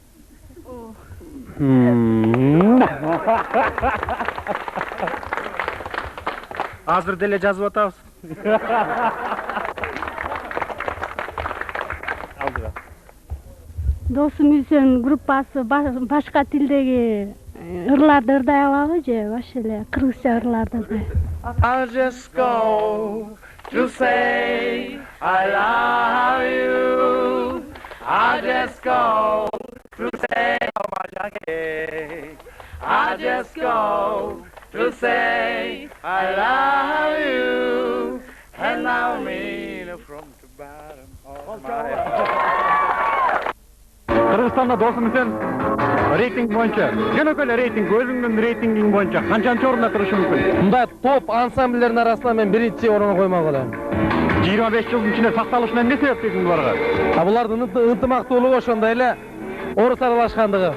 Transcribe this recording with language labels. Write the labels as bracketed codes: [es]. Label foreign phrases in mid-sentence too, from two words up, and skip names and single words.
[ky] Азыр деле жазып атабыз. Досум Үсөн группасы башка тилдеги ырларды ырдай алабы же баш эле кыргызча ырларды ырдай? [en] I'll just go to say I love you. I'll just go to say how much I care. I'll just go to say I love you. And I mean from the bottom of my heart. [ky] Кыргызстанда досум Үсөн рейтинг боюнча, жөнөкөй эле рейтинг, өзүңдүн рейтингиң боюнча канчанчы орунда турушу мүмкүн? Мындай топ ансамбльдердин арасында мен биринчи орунга коймок элем. 25 жылдын ичинде сакталышына эмне себеп дейсиң буларга? Булардын ынтымактуулугу ошондой эле орус аралашкандыгы.